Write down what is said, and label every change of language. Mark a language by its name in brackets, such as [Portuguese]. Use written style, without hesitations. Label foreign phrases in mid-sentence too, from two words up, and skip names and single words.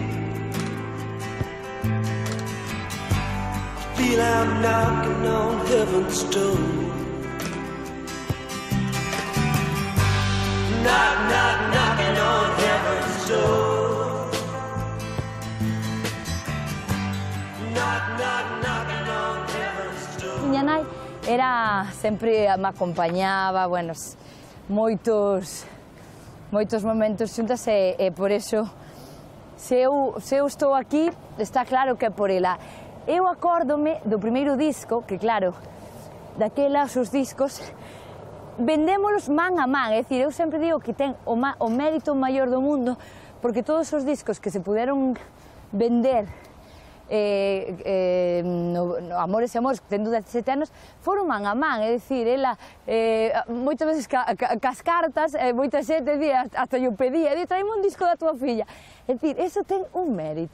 [English] I feel I'm knocking on heaven's door. Knock, knock, knocking on heaven's door. Knock, knock, knocking on heaven's door. [Galician] Miña nai era sempre me acompañaba, bueno, moitos momentos xuntas e por eso se eu estou aquí, está claro que é por ela. Eu acórdome do primeiro disco, que claro, daquelas os discos vendémolos man a man, é dicir, eu sempre digo que ten o mérito maior do mundo porque todos os discos que se puderon vender no Amores e Amores, que ten 17 anos, foron man a man, é dicir, ela moitas veces cas cartas, moita xente dicía, hasta eu pedía, traeme un disco da tua filla, é dicir, eso ten un mérito.